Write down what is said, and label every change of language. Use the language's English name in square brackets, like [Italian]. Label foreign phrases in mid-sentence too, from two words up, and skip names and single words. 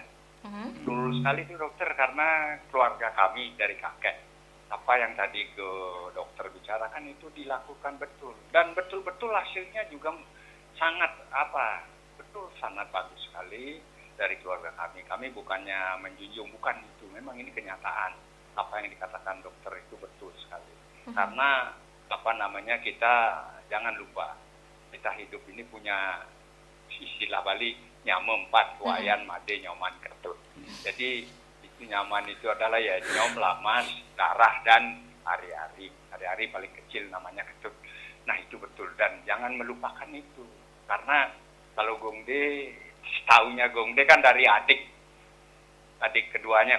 [Indonesian] Betul sekali itu dokter, karena keluarga kami dari kakek, apa yang tadi ke dokter bicarakan itu dilakukan betul, dan betul-betul hasilnya juga sangat sangat bagus sekali dari keluarga kami. Kami bukannya menjunjung, bukan itu, memang ini kenyataan. Apa yang dikatakan dokter itu betul sekali. Karena kita jangan lupa, kita hidup ini punya istilah Bali, nyam 4 wayan made nyoman ketut. Jadi itu nyaman itu adalah ya nyom, lamas, darah, dan hari-hari. Hari-hari paling kecil namanya ketut. Nah itu betul, dan jangan melupakan itu. Karena kalau Gongde, tahunya Gongde kan dari adik keduanya.